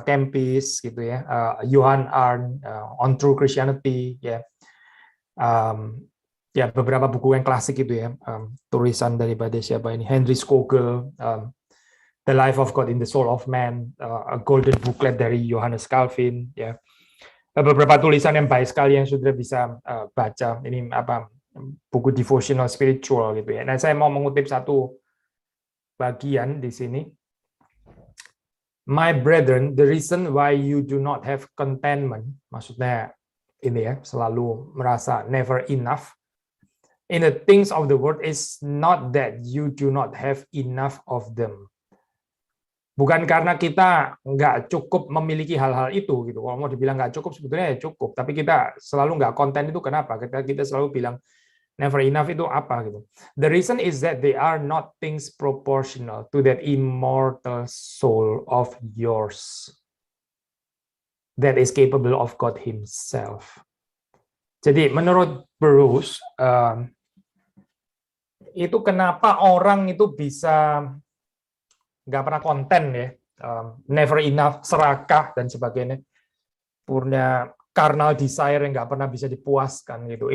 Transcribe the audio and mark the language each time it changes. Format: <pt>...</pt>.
<id>Kempis, gitu ya, Johann Arndt, On True Christianity, ya, ya beberapa buku yang klasik itu ya, tulisan daripada siapa ini, Henry Scougal, The Life of God in the Soul of Man, a Golden Booklet dari Johannes Calvin, ya, beberapa tulisan yang baik sekali yang sudah bisa baca. Ini apa, buku devotional spiritual gitu ya. Nah, saya mau mengutip satu bagian di sini.</id> <en>My brethren, the reason why you do not have contentment,</en> <id>maksudnya ini ya, selalu merasa</id> <en>never enough in the things of the world is not that you do not have enough of them.</en> <id>Bukan karena kita nggak cukup memiliki hal-hal itu gitu. Kalau mau dibilang nggak cukup, sebetulnya ya cukup. Tapi kita selalu nggak konten itu kenapa? Kita selalu bilang</id> <en>never enough</en> <id>itu apa gitu.</id> <en>The reason is that they are not things proportional to that immortal soul of yours that is capable of God Himself.</en> <id>Jadi menurut Burroughs, itu kenapa orang itu bisa nggak pernah konten ya,</id> <en>never enough,</en> <id>serakah dan sebagainya, punya</id> <en>carnal desire</en> <id>yang nggak pernah bisa dipuaskan gitu.</id>